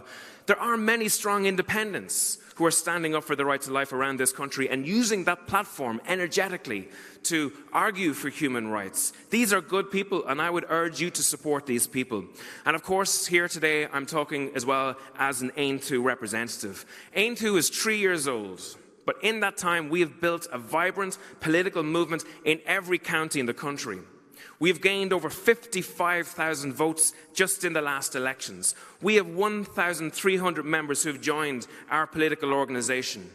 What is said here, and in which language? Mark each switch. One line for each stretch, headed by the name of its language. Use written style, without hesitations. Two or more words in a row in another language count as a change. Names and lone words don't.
English: There are many strong independents who are standing up for the right to life around this country and using that platform energetically to argue for human rights. These are good people, and I would urge you to support these people. And of course, here today, I'm talking as well as an Aontú representative. Aontú is 3 years old, but in that time, we have built a vibrant political movement in every county in the country. We've gained over 55,000 votes just in the last elections. We have 1,300 members who have joined our political organisation.